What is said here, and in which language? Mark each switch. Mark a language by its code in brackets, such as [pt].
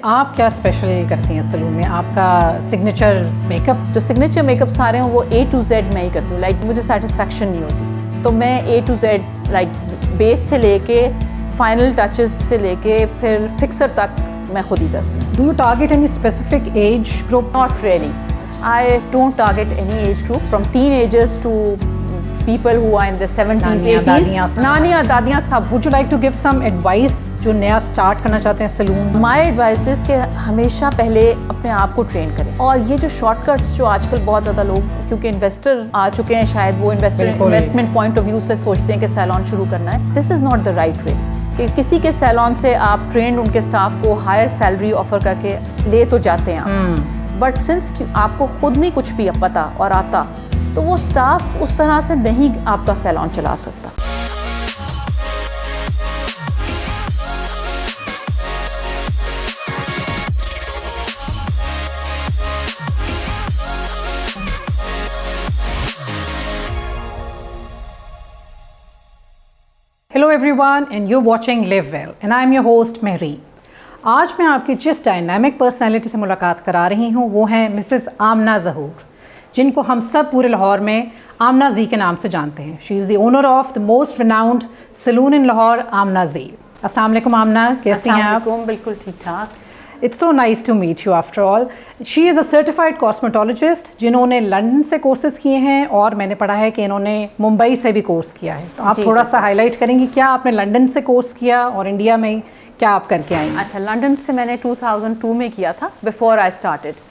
[ur] آپ کیا اسپیشل کرتی ہیں سلون میں؟ آپ کا سگنیچر میک اپ؟ جو سگنیچر میک اپ سارے ہیں وہ A to Z میں ہی کرتی ہوں. لائک مجھے سیٹسفیکشن نہیں ہوتی تو میں A to Z لائک بیس سے لے کے فائنل ٹچز سے لے کے پھر فکسر تک میں خود ہی کرتی ہوں. [en] Do you target any specific age group? Not really. I don't target any age group from teenagers to people who are in their 70s, 80s. [ur] نانیاں دادیاں sub. [en] Would you like to give some advice [ur] جو نیا start کرنا چاہتے ہیں سلون؟ [en] My advice is [ur] کہ ہمیشہ پہلے اپنے آپ کو ٹرین کریں. اور یہ جو شارٹ کٹس جو آج کل بہت زیادہ لوگ کیونکہ انویسٹر آ چکے ہیں, شاید وہ انویسٹمنٹ پوائنٹ آف ویو سے سوچتے ہیں کہ سیلون شروع کرنا ہے. [en] This is not the right way. [ur] کہ کسی کے سیلون سے آپ ٹرینڈ ان کے اسٹاف کو ہائر سیلری آفر کر کے لے تو جاتے ہیں, بٹ سنس آپ کو خود نہیں کچھ بھی پتا اور آتا تو وہ اسٹاف اس طرح سے نہیں آپ کا سیلون چلا سکتا. [en] Hello everyone and you're watching Live Well and I'm your host Mehri. [ur] آج میں آپ کی جس ڈائنامک پرسنالٹی سے ملاقات کرا رہی ہوں وہ ہیں مسز آمنہ ظہور, جن کو ہم سب پورے لاہور میں آمنہ زی کے نام سے جانتے ہیں. [en] She is the owner of the most renowned salon in Lahore, Amna Z. [ur] السلام علیکم آمنہ, کیسی ہیں آپ؟ بالکل ٹھیک ٹھاک. [en] It's so nice to meet you after all. She is a certified cosmetologist [ur] جنہوں نے لندن سے کورسز کیے ہیں اور میں نے پڑھا ہے کہ انہوں نے ممبئی سے بھی کورس کیا ہے. تو آپ تھوڑا سا ہائی لائٹ کریں گی کیا آپ نے لندن سے کورس کیا اور انڈیا میں کیا آپ کر کے آئیں؟ اچھا, لندن سے میں نے 2002 میں کیا تھا, [en] before I started.